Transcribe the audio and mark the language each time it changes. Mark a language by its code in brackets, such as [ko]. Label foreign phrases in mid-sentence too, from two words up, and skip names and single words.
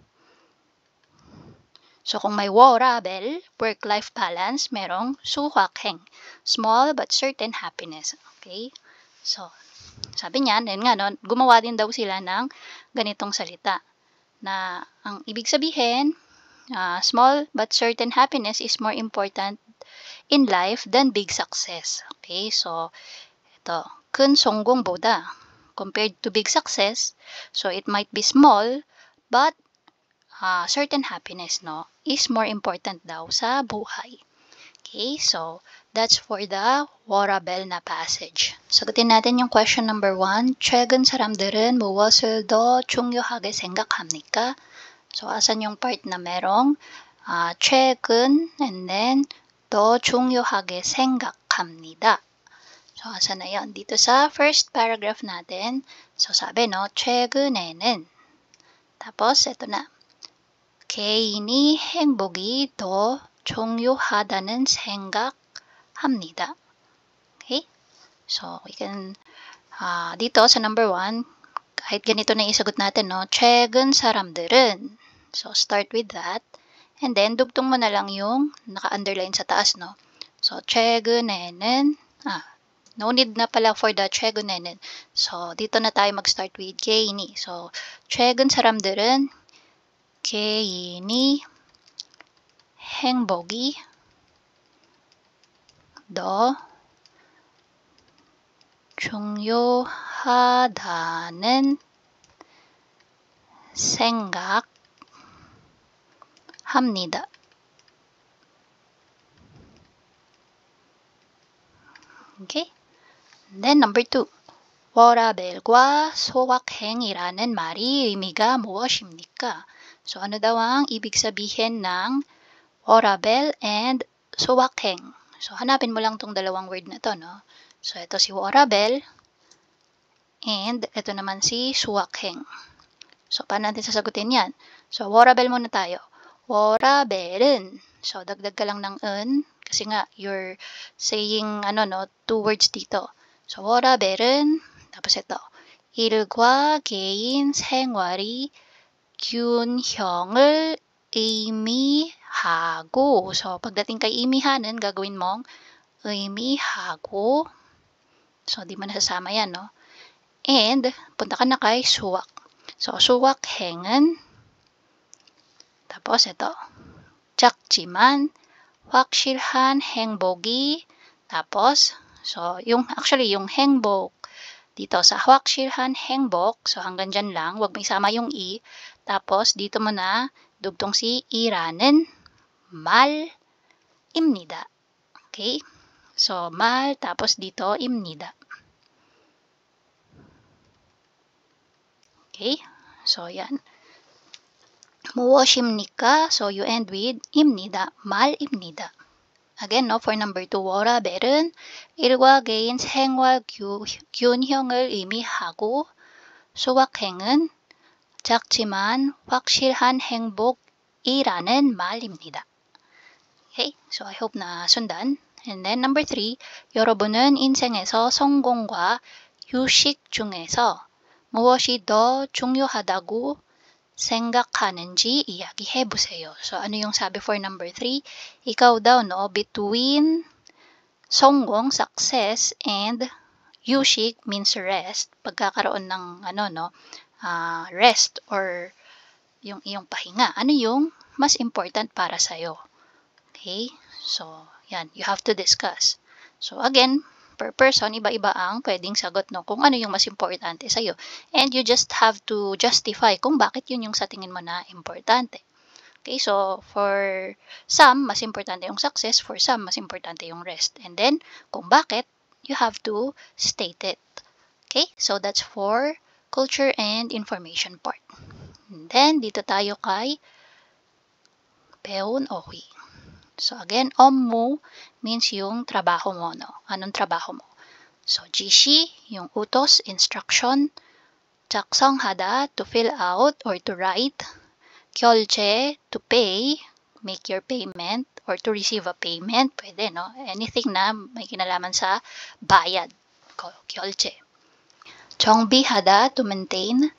[tl] So kung may 워라밸, [en] work-life balance, [tl] merong 수확행, [en] small but certain happiness. Okay? [tl] So, sabi niya, then nga, no, gumawa din daw sila ng ganitong salita na ang ibig sabihin, [en] small but certain happiness is more important in life than big success. Okay? [tl] So, ito, [ko] 큰 성공보다 [en] compared to big success, so it might be small, but certain happiness, no, is more important [tl] daw sa buhay. [en] Okay, so that's for the 워라밸 na passage. [tl] Sagutin natin yung question number 1. [ko] 최근 사람들은 무엇을 더 중요하게 생각합니까? [tl] So, asan yung part na merong 최근 [en] and then [ko] 더 중요하게 생각합니다. [tl] So, asan na yun? Dito sa first paragraph natin. So, sabi, no, 최근에는. Tapos, ito na. [ko] 개인이 행복이 더 중요하다는 생각합니다. [en] Okay? So, we can, [tl] dito sa number 1, kahit ganito na isagot natin, no, [ko] 최근 사람들은. [en] So, start with that. And then, [tl] dugtong mo na lang yung naka-underline sa taas, no. So, [ko] 최근에는, [en] no need [tl] na pala for the 최근에는. So, dito na tayo mag-start with 개인이. [ko] So, 최근 사람들은 개인이 행복이 더 중요하다는 생각합니다. [en] Okay? And then number 2. [ko] 워라벨과 소확행이라는 말이 의미가 무엇입니까? [tl] So, ano daw ang ibig sabihin ng 워라벨 and 소확행? So, hanapin mo lang tong dalawang word na to, no? So, ito si 워라벨 and ito naman si 소확행. So, paano natin sasagutin yan? So, 워라벨 muna tayo. 워라벨은, so, dagdag ka lang ng 은, kasi nga, [en] you're saying, two words dito. [tl] So, 워라벨은, tapos ito, [ko] 일과 개인 생활이 균형을 의미하고, [tl] so, pagdating kay 의미하는, gagawin mong 의미하고, so, di mo nasasama yan, no? And, punta ka na kay 수학. So, 소확행은, tapos ito, [ko] 작지만 확실한 행복이, [tl] tapos, so, yung 행복, dito sa 확실한 행복, so hanggang dyan lang, wag may sama yung i, tapos dito mo na, dugtong si [ko] 이라는 말입니다. [tl] Okay? So, 말, tapos dito, 입니다. Okay? So, yan. [ko] 무엇입니까? [en] So, you end with [ko] 입니다. 말입니다. [en] Again, no, for number 2, [ko] 워라벨은 일과 개인 생활 균형을 의미하고 소확행은 작지만 확실한 행복이라는 말입니다. [en] Okay? So, I hope [tl] na sundan. [en] And then, number 3, [ko] 여러분은 인생에서 성공과 휴식 중에서 무엇이 더 중요하다고 생각하는지 이야기해보세요. [tl] So, ano yung sabi [en] for number 3? [tl] Ikaw daw, [en] no, between 성공, success, and 휴식 means rest. [tl] Pagkakaroon ng, rest or yung iyong pahinga. Ano yung mas important para sa'yo? [en] Okay? So, yan. You have to discuss. So, again, per person, [tl] iba-iba ang pwedeng sagot, no? Kung ano yung mas importante sa'yo. [en] And you just have to justify [tl] kung bakit yun yung sa tingin mo na importante. [en] Okay, so for some, [tl] mas importante yung success. [en] For some, [tl] mas importante yung rest. [en] And then, [tl] kung bakit, [en] you have to state it. Okay, so that's for culture and information part. And then, [tl] dito tayo kay [ko] 배운 어휘. [en] So again, [tl] 업무 means yung trabaho mo, no? Anong trabaho mo? So, 지시, yung utos, instruction. [ko] 작성하다, [en] to fill out or to write. 결제, to pay, make your payment, or to receive a payment. [tl] Pwede, no? Anything na may kinalaman sa bayad. [ko] 결제. 정비하다, [en] to maintain.